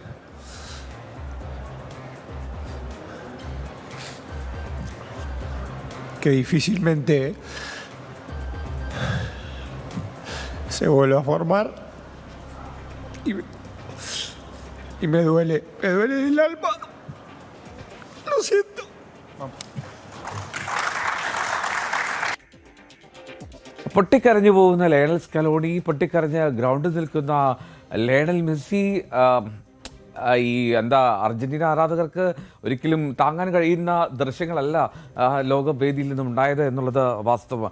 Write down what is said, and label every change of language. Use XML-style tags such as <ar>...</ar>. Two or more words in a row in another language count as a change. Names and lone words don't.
<es>Que difícilmente se vuelve a formar y me duele el alma. Lo siento.</es> <ml>പൊട്ടിക്കരഞ്ഞു പോകുന്ന ലയണൽ സ്കലോണി, പൊട്ടിക്കരഞ്ഞ് ഗ്രൗണ്ടിൽ നിൽക്കുന്ന ലയണൽ മെസ്സി, ഈ അർജന്റീന ആരാധകർക്ക് ഒരിക്കലും താങ്ങാൻ കഴിയുന്ന ദൃശ്യങ്ങളല്ല ലോകവേദിയിൽ നിന്നും ഉണ്ടായത് എന്നുള്ളത് വാസ്തവം.</ml>